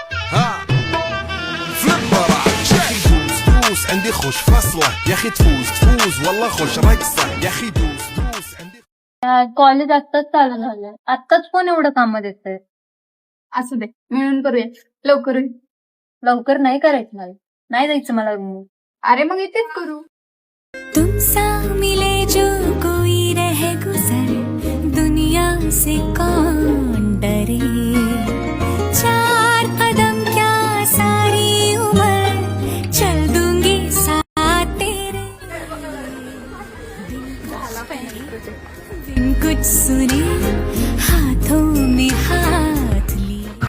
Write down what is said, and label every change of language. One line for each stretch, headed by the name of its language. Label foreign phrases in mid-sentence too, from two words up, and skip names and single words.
Arabic: عندي خوش فصلة يا اخي تفوز والله خوش رقصة يا اخي دوس عندي.
Marathi: कॉलेज आत्ताच चालू झालंय, आत्ताच कोण एवढं काम देतंय? असू दे, मिळून करूया, लवकर होईल. लवकर नाही करायचं मला, नाही जायचं मला रूम. अरे मग इथेच करू.
Hindi: तुमसा मिले जो कोई रहे गुजर दुनिया से कौन डरे चार कदम क्या सारी उम्र चल दूंगी साथ तेरे बिन कुछ सुने हाथों में हाथ लिए.